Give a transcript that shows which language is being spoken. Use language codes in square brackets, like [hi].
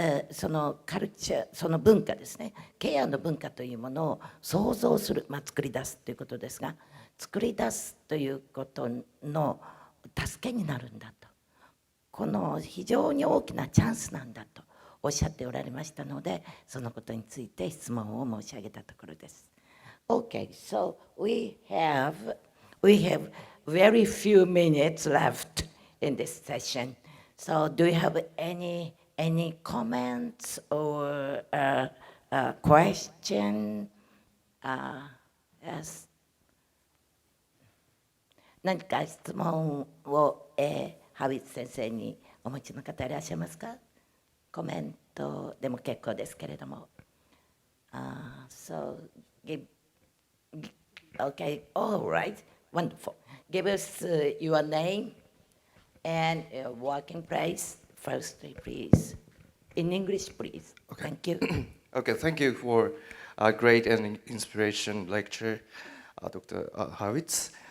[ja] その文化ですね、ケアの文化というものを創造する、作り出すということですが、作り出すということの助けになるんだと、この非常に大きなチャンスなんだとおっしゃっておられましたので、そのことについて質問を申し上げたところです。 [en] Okay, so we have very few minutes left in this session. So do you have any comments or question? Yes. [ja] 何か質問を、ハウィッツ先生にお持ちの方いらっしゃいますか？コメントでも結構ですけれども。 [en] So okay, all right, wonderful. Give us your name and working place firstly, please. In English, please. Okay. Thank you. Okay, thank you for a great and inspiration lecture, Dr. Hurwits.